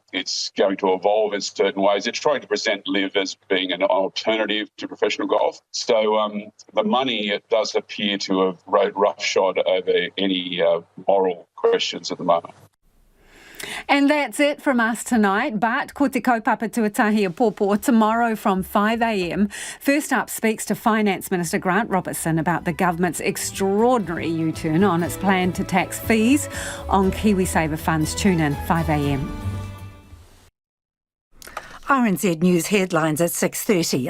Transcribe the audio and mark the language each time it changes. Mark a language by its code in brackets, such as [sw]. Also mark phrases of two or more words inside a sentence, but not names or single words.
[en] It's going to evolve in certain ways. It's trying to present Live as being an alternative to professional golf. So the money, it does appear to have rode roughshod over any moral questions at the moment. And that's it from us tonight, but [mi] ko te kaupapa tuatahi a pōpō [en] tomorrow from 5 a.m. First up speaks to Finance Minister Grant Robertson about the government's extraordinary U-turn on its plan to tax fees on KiwiSaver funds. Tune in 5 a.m. RNZ News headlines at 6:30.